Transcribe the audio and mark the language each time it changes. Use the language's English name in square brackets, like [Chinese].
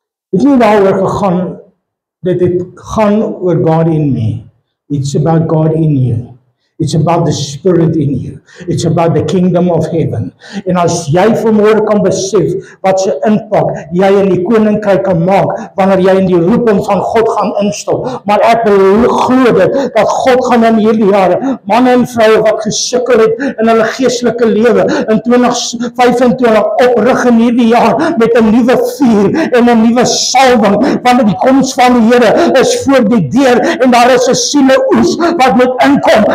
[Afrikaans] Het nie waaroor gegaan, dat het gaan oor God in me. [English] It's about God in you. It's about the Spirit in you. It's about the kingdom of heaven. [Afrikaans] En as jy vanmôre kan besef wat se impak jy in die koninkryk kan maak wanneer jy in die roeping van God gaan instap. Maar ek glo dit dat God gaan in hierdie jare manne en vroue wat gesukkel het in hulle geestelike lewe in 2025 oprig in hierdie jaar met 'n nuwe vuur en 'n nuwe salwing, want die koms van die Here is voor die deur en daar is 'n sieleoes wat moet inkom.